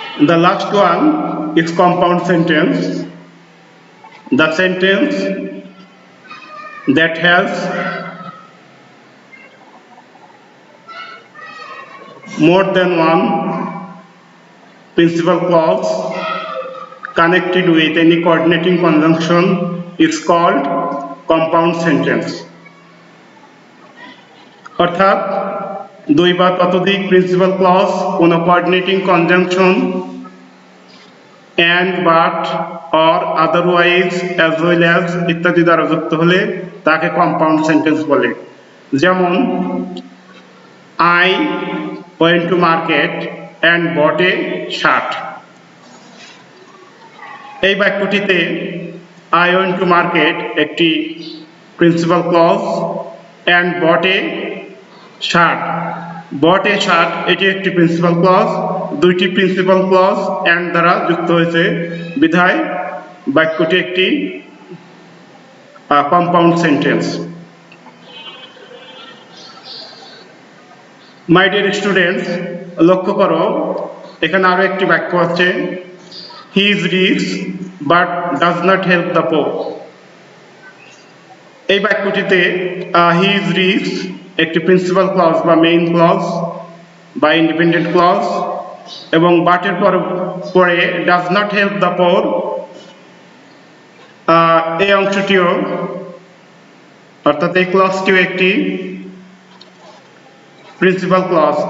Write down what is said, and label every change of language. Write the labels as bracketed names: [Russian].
[English] The last one is compound sentence. The sentence that has more than one principal clause connected with any coordinating conjunction is called compound sentence. [Bangla] অর্থাৎ দুই বা ততোধিক principal clause কোন coordinating conjunction and but or otherwise as well as ইত্যাদি দ্বারা যুক্ত হলে তাকে কম্পাউন্ড সেন্টেন্স বলে। যেমন [English] I went to market and bought a shirt. [Bangla] এই বাক্যটিতে [English] I went to market [Bangla] একটি principal clause [English] and bought a shirt. bought a shirt [Bangla] এটি একটি প্রিন্সিপাল ক্লজ, দুইটি প্রিন্সিপাল ক্লজ and দ্বারা যুক্ত হয়েছে বিধায় বাক্যটি একটি compound sentence. [English] My dear students, [Bangla] লক্ষ্য করো এখানে আরো একটি বাক্য আছে, [English] he is rich but does not help the poor. [Bangla] এই বাক্যটিতে [English] he is rich [Bangla] একটি প্রিন্সিপাল ক্লজ বা মেইন ক্লজ বা ইন্ডিপেন্ডেন্ট ক্লজ এবং বাটের পরে [English] does not help the poor [Bangla] এই অংশটিও অর্থাৎ এই ক্লজটিও একটি প্রিন্সিপাল ক্লজ।